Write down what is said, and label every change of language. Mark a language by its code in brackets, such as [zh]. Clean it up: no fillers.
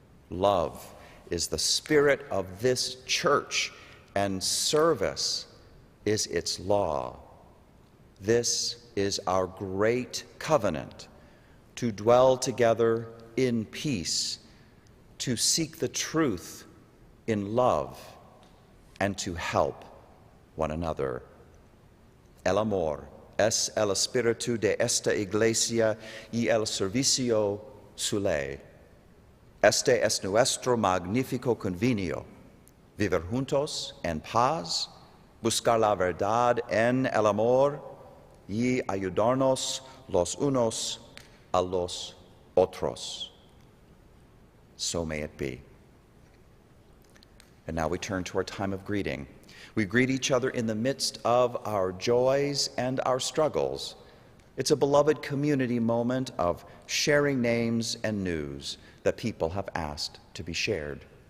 [en] Love is the spirit of this church, and service is its law. This is our great covenant, to dwell together in peace, to seek the truth in love, and to help one another. [es] El amor es el espíritu de esta iglesia y el servicio su ley. Este es nuestro magnífico convenio, vivir juntos en paz, buscar la verdad en el amor y ayudarnos los unos a los otros. [en] So may it be. And now we turn to our time of greeting. We greet each other in the midst of our joys and our struggles. It's a beloved community moment of sharing names and news that people have asked to be shared.